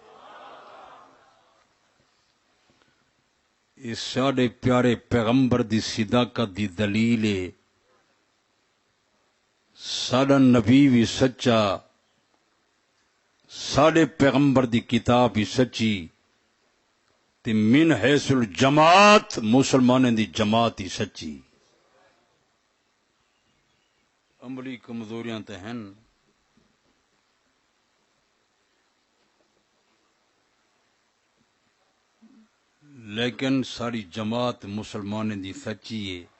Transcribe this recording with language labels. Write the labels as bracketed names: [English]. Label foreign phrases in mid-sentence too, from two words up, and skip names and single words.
[Punjabi] اس ساڑے پیارے پیغمبر دی صداقت دی دلیل ہے. ساڑا نبی بھی سچا، ساڑے پیغمبر دی کتاب بھی سچی، تے [Arabic] من حیث الجماعت [Punjabi] مسلمانوں دی جماعت ہی سچی. عملی کمزوریاں تے ہیں، لیکن ساری جماعت مسلمانوں دی سچی ہے.